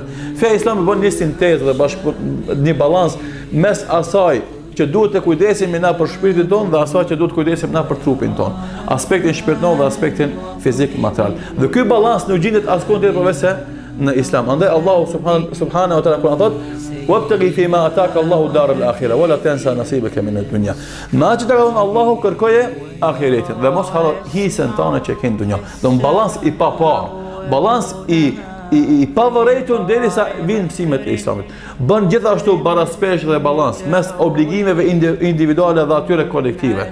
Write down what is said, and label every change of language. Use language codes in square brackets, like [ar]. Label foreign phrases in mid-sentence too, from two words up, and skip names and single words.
[sq] Feja islame bën një sintezë dhe bashkë një balans mes asaj që duhet të kujdesemi na për shpirtin tonë dhe asaj që duhet të kujdesemi na për trupin tonë. Aspektin shpirtëror dhe aspektin fizik material. Dhe ky balans nuk gjendet askund tjetër përveç se në Islam. Andaj Allahu [ar] سبحانه وتعالى [sq] kur thotë [ar] وابتغي فيما اتاك الله الدار الاخره ولا تنسى نصيبك من الدنيا. [sq] Ma që të ka dhënë Allahu kërkoje ahiretin dhe mos haro hisën tënde që ke në dunjë. Do një balans i papar, balans i pavërejtur derisa vinë mësimet e Islamit. Bën gjithashtu baraspesh dhe balans mes obligimeve individuale dhe atyre kolektive.